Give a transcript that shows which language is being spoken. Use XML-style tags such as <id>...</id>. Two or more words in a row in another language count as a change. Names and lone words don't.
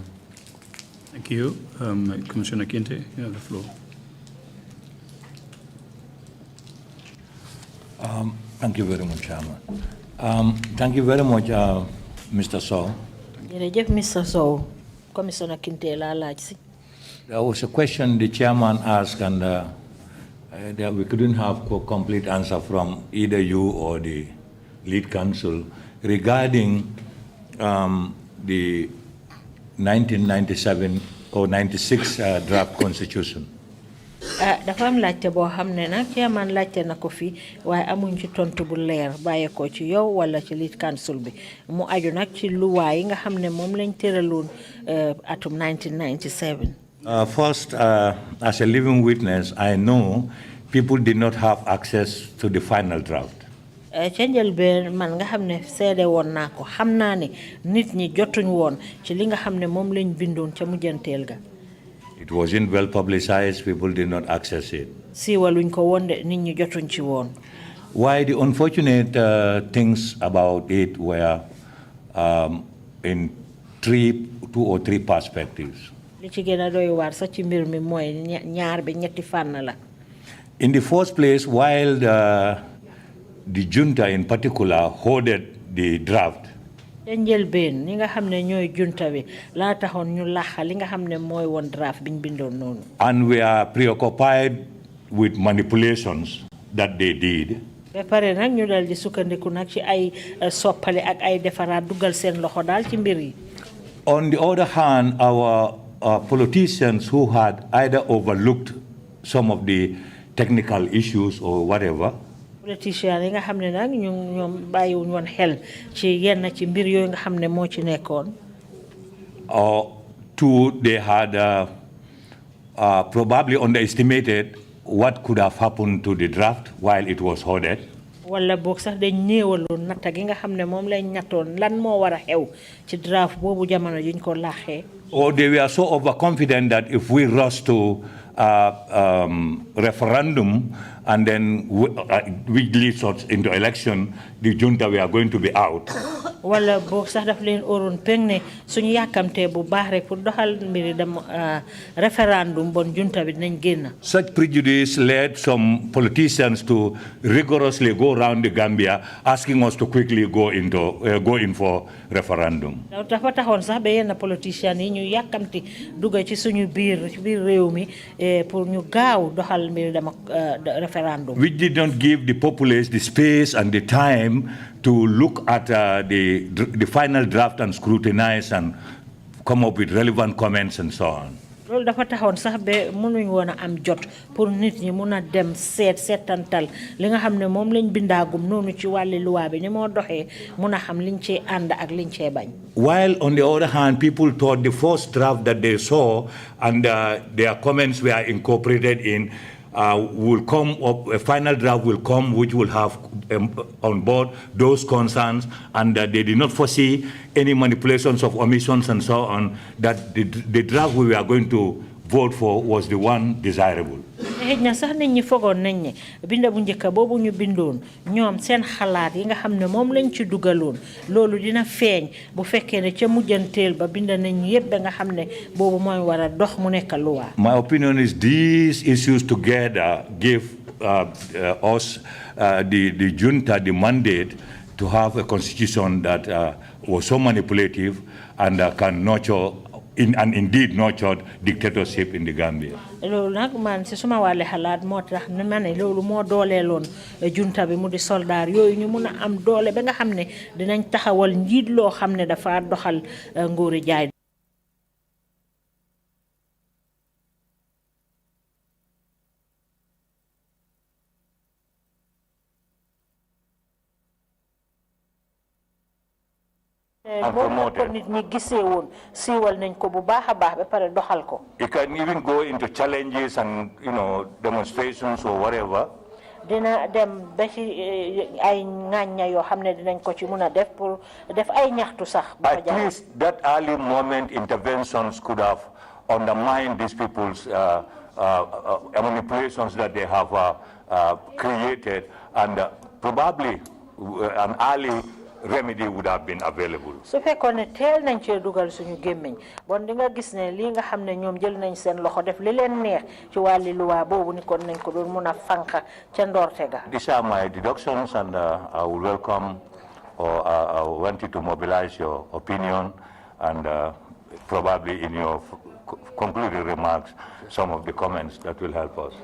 <en>Thank you. Commissioner Kinte, you have the floor. Thank you very much, Chairman. Thank you very much, Mr. Sow.</en> <wo>Mr. Sow, Commissioner Kinte la laaj si.</wo> <en>There was a question the chairman asked, and we couldn't have a complete answer from either you or the lead counsel regarding the 1997 or 96 draft constitution.</en> <wo>Dafa am laajte boo xam ne nag chairman laajte na ko fi waaye amuñ ci tontu bu leer bàyyi ko ci yow wala ci</wo> <en>lead counsel</en> <wo>bi mu aju nag ci luwaay yi nga xam ne moom lañ tëraloon atum 1997.</wo> <en>First, as a living witness, I know people did not have access to the final draft.</en> <wo>ca njëlbeen man nga xam ne seede woon naa ko xam naa ne nit ñi jotuñ woon ci li nga xam ne moom lañ bindoon ca mujjanteel ga.</wo> <en>It wasn't well publicized, people did not access it.</en> <wo>siiwaluñ ko woon de nit ñi jotuñ ci woon.</wo> <en>Why the unfortunate things about it were in two or three perspectives.</en> <wo>li ci gën a doy waar sax ci mbir mi mooy ñaar bi ñetti fànn la.</wo> <en>In the first place, while the junta in particular hoarded the draft,</en> <wo>te njëlbeen ñi nga xam ne ñooy junta bi laa taxoon ñu laxa li nga xam ne mooy woon draft biñ bindoon noonu.</wo> <en>and we are preoccupied with manipulations that they did,</en> <wo>ba pare nag ñu dal di sukkandiku nag ci ay soppale ak ay defaraat dugal seen loxo daal ci mbir yi.</wo> <en>on the other hand, our politicians who had either overlooked some of the technical issues or whatever,</en> <wo>politiciens yi nga xam ne nag ñoom bàyyiwuñ woon xel ci yenn ci mbir yooyu nga xam ne moo ci nekkoon.</wo> <en>two, they had probably underestimated what could have happened to the draft while it was hoarded.</en> <wo>wala boog sax dañ néewaloon natta gi nga xam ne moom lañ nattoon lan moo war a xew ci draft boobu jamono juñ ko laaxee.</wo> <en>Or they were so overconfident that if we rush to referendum and then which leads us into election, the junta we are going to be out.</en> <wo>wala boog sax daf leen óoroon peng ne suñu yàkkamtee bu baax rek pour doxal mbiri dem référendum bon junta bi dinañ génn.</wo> <en>Such prejudice led some politicians to rigorously go around the Gambia asking us to quickly go in for referendum.</en> <wo>dafa taxoon sax ba yenn politiciens yi ñu yàkkamti dugga ci suñu biir réew mi pour ñu gaaw doxal mbiri dem referendum.</wo> <en>Which did not give the populace the space and the time to look at the final draft and scrutinize and come up with relevant comments and so on.</en> <wo>loolu dafa taxoon sax ba mënuñ woon a am jot pour nit ñi mun a dem seetantal li nga xam ne moom lañ bindaagum noonu ci wàlli luwaa bi ni moo doxee mun a xam liñ cee ànd ak liñ cee bañ.</wo> <en>While on the other hand, people thought the first draft that they saw and their comments were incorporated in will come up, a final draft will come which will have on board those concerns, and they did not foresee any manipulations of omissions and so on, that the draft we were going to vote for was the one desirable.</en> <wo>xëj na sax nit ñi fogoon nañ ne binda bu njëkk boobu ñu bindoon ñoom seen xalaat yi nga xam ne moom lañ ci dugaloon loolu dina feeñ bu fekkee ne ca mujjanteel ba binda nañ yépp ba nga xam ne boobu mooy war a dox mu nekk luwaa.</wo> <en>My opinion is these issues together give us the junta the mandate to have a constitution that was so manipulative and can nurture and indeed nurtured dictatorship in the Gambia.</en> <wo>loolu nag man si suma wàlle xalaat moo tax ne ma ne loolu moo dooleeloon junta bi mu di soldaar yooyu ñu mun a am doole ba nga xam ne dinañ taxawal njiit loo xam ne dafa doxal nguuri jaay. nit ñi gisee woon siiwal nañ ko bu baax a baax ba pare doxal ko.</wo> <en>It can even go into challenges and demonstrations or whatever.</en> <wo>dina dem ba ci ay ŋàñña yoo xam ne dinañ ko ci mun a def pour def ay ñaxtu sax.</wo> <en>At least that early moment interventions could have undermined these people's manipulations that they have created, and probably an early remedy would have been available.</en> <wo>su fekkoon ne teel nañ cee dugal suñu gémmiñ bon di nga gis ne lii nga xam ne ñoom jël nañ seen loxo def li leen neex ci wàlli luwaa boobu ni kon nañ ko doon mun a fànq ca ndoorte ga.</wo> <en>These are my deductions, and I will welcome, or I want you to mobilize your opinion, and probably in your concluding remarks some of the comments that will help us.</en>